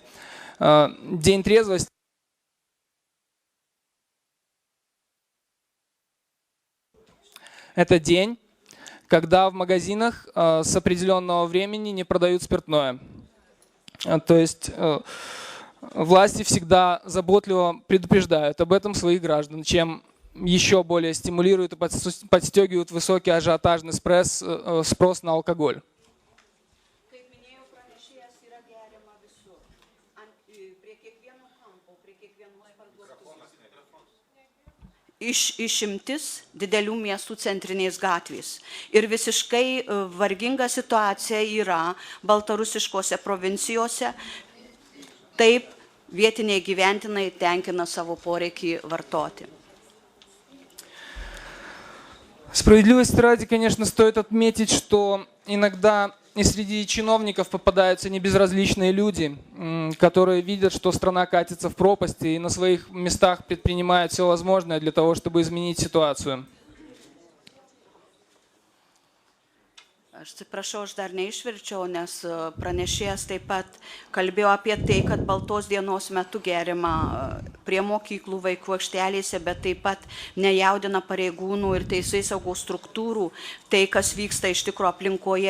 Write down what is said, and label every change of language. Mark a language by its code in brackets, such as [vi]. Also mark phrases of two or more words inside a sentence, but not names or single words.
[ru] День трезвости – это день, когда в магазинах с определенного времени не продают спиртное. То есть власти всегда заботливо предупреждают об этом своих граждан, чем еще более стимулируют и подстегивают высокий ажиотажный спрос на алкоголь. [lt] Išimtis didelių miestų centrinės gatvės. Ir visiškai varginga situacija yra baltarusiškose provincijose. Taip vietiniai gyventinai tenkina savo poreikį vartoti. [ru] Справедливости ради, конечно, стоит отметить, что иногда и среди чиновников попадаются небезразличные люди, которые видят, что страна катится в пропасть и на своих местах предпринимают все возможное для того, чтобы изменить ситуацию. [lt] Aš atsiprašau, aš dar neišverčiau, nes pranešėjas taip pat kalbėjo apie tai, kad baltos dienos metu geriama prie mokyklų vaikų aikštelėse, bet taip pat nejaudina pareigūnų ir teisėsaugos struktūrų tai, kas vyksta iš tikro aplinkoje.